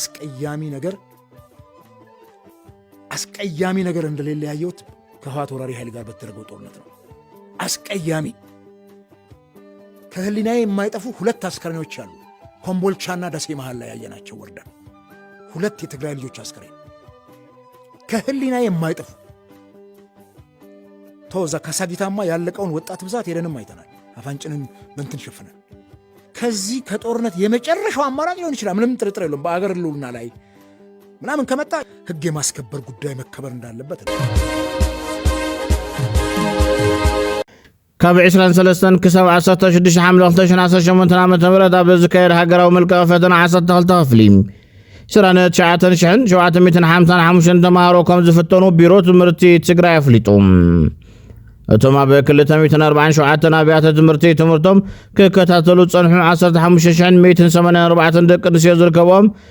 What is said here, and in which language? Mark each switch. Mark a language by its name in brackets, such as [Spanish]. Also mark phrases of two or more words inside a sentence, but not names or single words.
[Amharic] አስቀያሚ ነገር እንደሌለ ያየሁት ከህወሓት ወራሪ ኃይል ጋር በተደረገው ጦርነት ነው አስቀያሚ ከህሊናዬ የማይጠፉ ሁለት አስከሬኖች አሉ ኮምቦልቻና ደሴ መሃል ላይ ያየናቸው ወርዳ ሁለት የትግራይ ልጆች አስከሬን ከህሊናዬ የማይጠፉ ተወዛ ካሳጊታማ ያለቀውን ወጣት ብዛት ሄደንም አይተናል አፋንጭንን በእንትን ሸፍነን ከዚህ ከጦርነት የመጨረሻው አማራጭ ሊሆን ይችላል ምንም ጥርጥር የለውም በአገር ህልውና ላይ ምናምን ከመጣ ህግ የማስከበር ጉዳይ መከበር እንዳለበት [Tigrinya] ካብ 23 ክሳብ 16 ሓምለ 2018 ዓመተ ምህረት ኣብ ዝካየድ ሃገራዊ መልክዕ ፈተና 12 ክፍሊ 29755 ተማሃሮ ከም ዝፍተኑ ቢሮ ትምህርቲ ትግራይ ኣፍሊጡ እቶም ኣብ 247 ኣብያተ ትምህርቲ ትምህርቶም ክከታተሉ ጸንሑ 15184 ደቂ ኣንስትዮ ዝርከቦም